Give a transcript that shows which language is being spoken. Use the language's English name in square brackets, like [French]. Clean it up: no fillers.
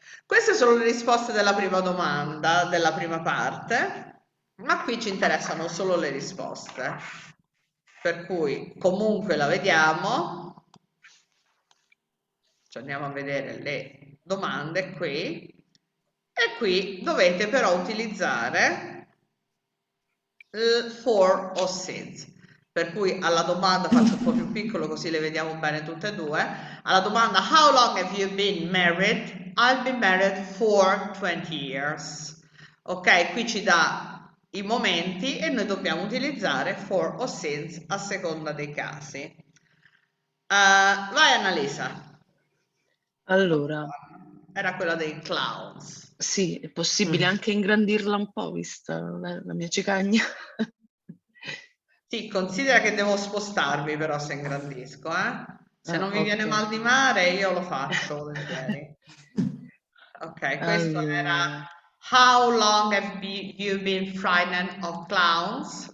[Italian] Queste sono le risposte della prima domanda, della prima parte, ma qui ci interessano solo le risposte, per cui comunque la vediamo, ci andiamo a vedere le domande qui, e qui dovete però utilizzare for o since. Per cui alla domanda, faccio un po' più piccolo così le vediamo bene tutte e due, alla domanda [English] how long have you been married? I've been married for 20 years. [Italian] Ok, qui ci dà i momenti e noi dobbiamo utilizzare for o since a seconda dei casi. Vai Annalisa. Allora, Era quella dei clowns. sì, è possibile anche ingrandirla un po', vista la mia cicagna. Sì, considera che devo spostarmi però se ingrandisco, eh? Se non mi viene Ok. mal di mare io lo faccio volentieri. Ok, questo era Allora, [English] how long have you been frightened of clowns?